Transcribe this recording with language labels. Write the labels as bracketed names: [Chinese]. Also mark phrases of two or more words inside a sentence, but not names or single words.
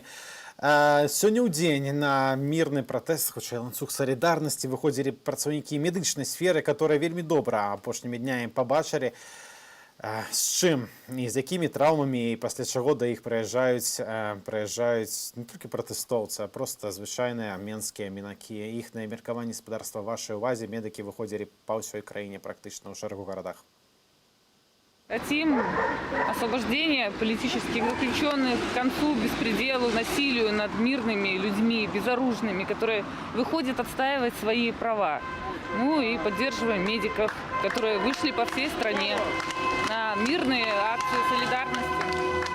[Belarusian] Сёння ў дзень на мірны пратэст, хутчэй ланцуг салідарнасці, выходзілі працаўнікі медычнай сферы, которые вельмі добра апошнімі днямі пабачылі, з чым і з якімі траўмамі, і пасля чаго да іх прыязджаюць не толькі пратэстоўцы, а проста звычайныя менскія мінакі. Іхнае меркаванне гаспадарства вашай увазе. Медыкі выходзілі па ўсёй краіне практычна ў шэрагу гарадах. [Russian] Хотим освобождения политических заключенных, к концу беспределу, насилию над мирными людьми, безоружными, которые выходят отстаивать свои права. Ну и поддерживаем медиков, которые вышли по всей стране на мирные акции солидарности.